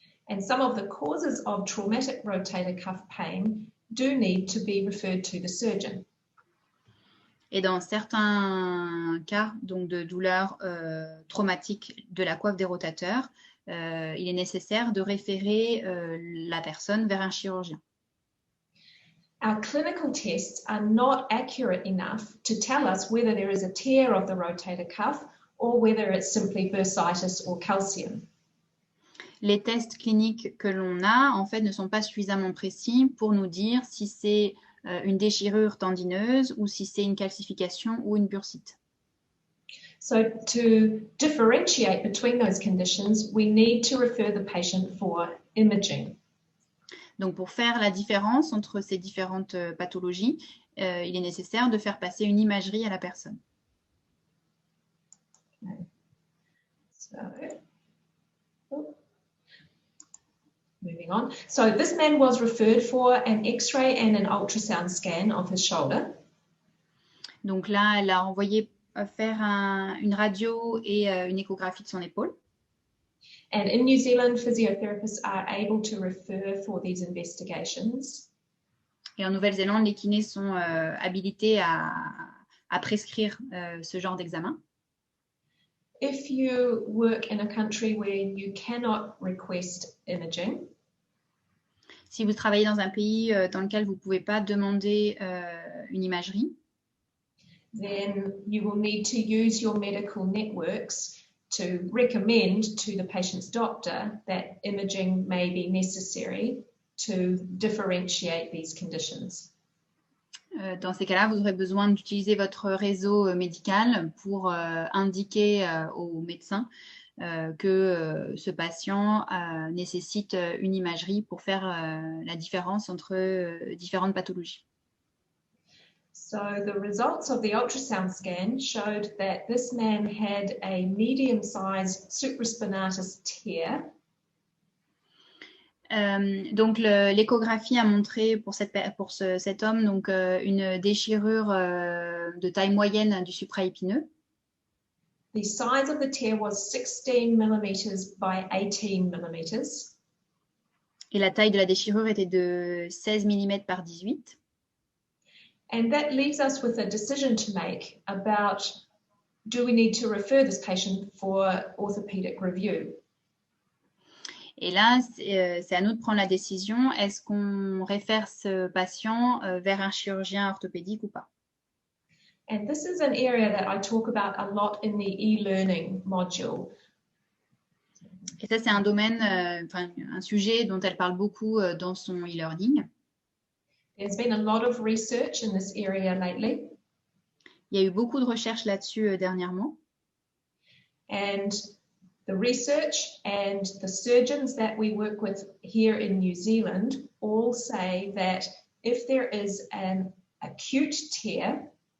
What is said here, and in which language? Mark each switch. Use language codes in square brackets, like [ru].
[en] And some of the causes of traumatic rotator cuff pain do need to be referred to the surgeon. [fr] Et dans certains cas donc de douleurs traumatiques de la coiffe des rotateurs, il est nécessaire de référer la personne vers un chirurgien. [en] Our clinical tests are not accurate enough to tell us whether there is a tear of the rotator cuff or whether it's simply bursitis or calcium. [fr] Les tests cliniques que l'on a, en fait, ne sont pas suffisamment précis pour nous dire si c'est une déchirure tendineuse ou si c'est une calcification ou une bursite. [en] So to differentiate between those conditions, we need to refer the patient for imaging. [fr] Donc, pour faire la différence entre ces différentes pathologies, il est nécessaire de faire passer une imagerie à la personne. [en] Okay. So, moving on. So this man was referred for an X-ray and an ultrasound scan of his shoulder. [fr] Donc là, elle a envoyé faire une radio et une échographie de son épaule. [en] And in New Zealand, physiotherapists are able to refer for these investigations. [fr] Et en Nouvelle-Zélande, les kinés sont habilités à prescrire ce genre d'examen. [en] If you work in a country where you cannot request imaging, [fr] si vous travaillez dans un pays dans lequel vous ne pouvez pas demander une imagerie, [en] then you will need to use your medical networks to recommend to the patient's doctor that imaging may be necessary to differentiate these conditions. [fr] Dans ces cas-là, vous aurez besoin d'utiliser votre réseau médical pour indiquer aux médecins que ce patient nécessite une imagerie pour faire la différence entre différentes pathologies. [en] So the results of the ultrasound scan showed that this man had a medium-sized supraspinatus tear. [fr] Donc l'échographie a montré pour cet homme donc, une déchirure de taille moyenne du supraépineux. [en] The size of the tear was 16 millimeters by 18 millimeters. [fr] Et la taille de la déchirure était de 16 mm par 18. [en] And that leaves us with a decision to make about, do we need to refer this patient for orthopedic review? [fr] Et là, c'est à nous de prendre la décision. Est-ce qu'on réfère ce patient vers un chirurgien orthopédique ou pas? [en] And this is an area that I talk about a lot in the e-learning module. [fr] Et ça, c'est un domaine, un sujet dont elle parle beaucoup dans son e-learning. [en] There's been a lot of research in this area lately. [fr] Il y a eu beaucoup de recherches là-dessus dernièrement. [en] And the research and the surgeons that we work with here in New Zealand all say that if there is an acute tear,